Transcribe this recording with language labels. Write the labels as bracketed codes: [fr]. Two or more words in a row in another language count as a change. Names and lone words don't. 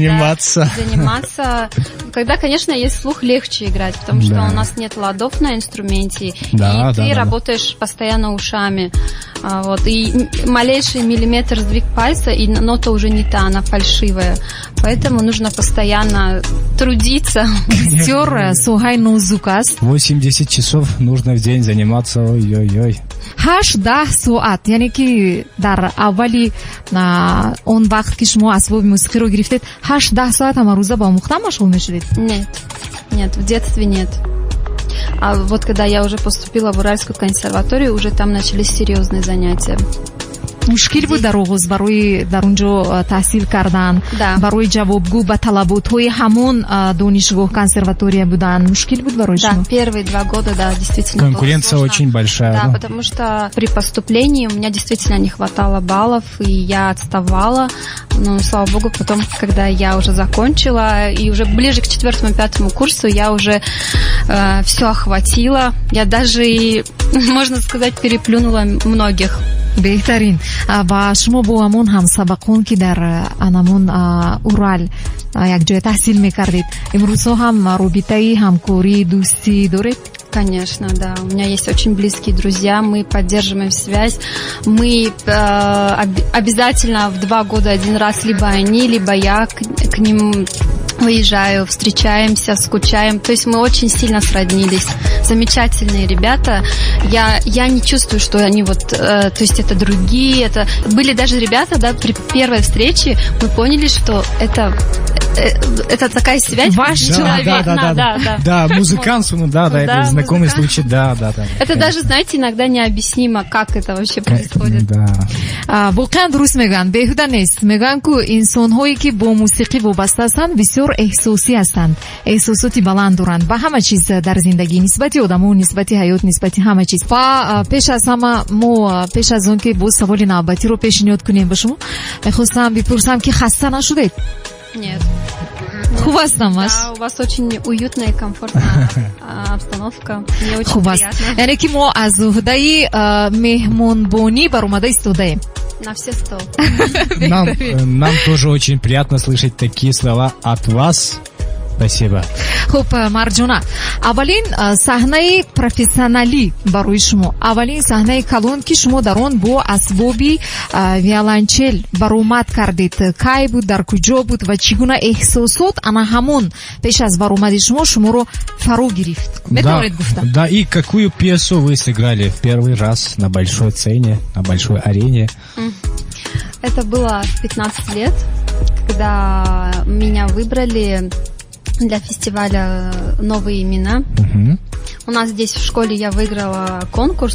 [ru] Когда, конечно, есть слух, легче играть, потому что у нас нет ладов на инструменте, и ты работаешь постоянно ушами. Вот, и малейший миллиметр сдвиг пальца, и нота уже не та, она фальшивая. Поэтому нужно постоянно трудиться. 80 часов нужно в день заниматься. Ой-ой-ой. [tg] 8-10 соат, яъне ки дар аввали он вақт ки шумо асбоби мусиқиро гирифтед 8-10 соат ҳама рӯза ба омӯхтан машғул мешудед? [ru] Нет, в детстве нет. А вот когда я уже поступила в Уральскую консерваторию, уже там начались серьезные занятия. [tg] мушкил буд дар оғоз барои дар унҷо таҳсил кардан, барои ҷавобгӯ ба талаботҳои ҳамон донишгоҳ консерватория будан мушкил буд барои шумо? [ru] Да, первые 2 года, да, действительно. Конкуренция очень большая. Да, потому что при поступлении у меня действительно не хватало баллов, и я отставала. Но, слава богу, потом, когда я уже закончила, и уже ближе к 4-5 курсу я уже все охватила. Я даже, можно сказать, переплюнула многих. [tg] беҳтарин. ва шумо бо ҳамон ҳамсабақон ки дар анамон Урал якҷоя таҳсил мекардед, имрӯзҳо ҳам робитаи ҳамкорӣ, дӯстӣ доред? [ru] Конечно, да. У меня есть очень близкие друзья, мы поддерживаем связь. Мы обязательно в 2 года 1 раз либо они, либо я к ним выезжаю, встречаемся, скучаем. То есть мы очень сильно сроднились. Замечательные ребята. Я не чувствую, что они то есть это другие. Это были даже ребята, да, при первой встрече мы поняли, что это такая связь. Ваш человек. Да, музыкант, это знакомый случай, да. Это даже, знаете, иногда необъяснимо, как это вообще происходит. [tg] воқеан дуруст мегӯянд, беҳуда нест. Мегӯянд ки инсонҳое ки бо мусиқӣ вобаста ҳастанд бисёр эҳсосӣ ҳастанд, эҳсосоти баланд доранд ба ҳама чиз дар зиндагӣ, нисбати одамо, нисбати ҳаёт, нисбати ҳама чиз. ва пеш аз ҳама мо пеш аз он ки боз саволи навбатиро пешниҳод кунем ба шумо, мехостам бипурсам ки хаста нашудед? [ru] Нет. [tg] Хуб ҳастам аш? [ru] Да, у вас очень уютная и комфортная обстановка. Мне очень приятно. [tg] Яъне ки мо аз уҳдаи меҳмонбонӣ баромада истодаем. [ru] На все 100. Нам тоже очень приятно слышать такие слова от вас. Спасибо. [tg] Хуб, Марҷона, аввалин саҳнаи профессионалӣ барои шумо, аввалин саҳнаи калон ки шумо дар он бо асбоби виолончел баромад кардед, кай буд, дар куҷо буд ва чӣ гуна эҳсосот ана ҳамон пеш аз баромади шуморо фаро гирифт? Метавонед гуфта? [ru] Да, и какую пьесу вы сыграли в первый раз на большой сцене, на большой арене? Это было в 15 лет, когда меня выбрали для фестиваля «Новые имена». У нас здесь в школе я выиграла конкурс,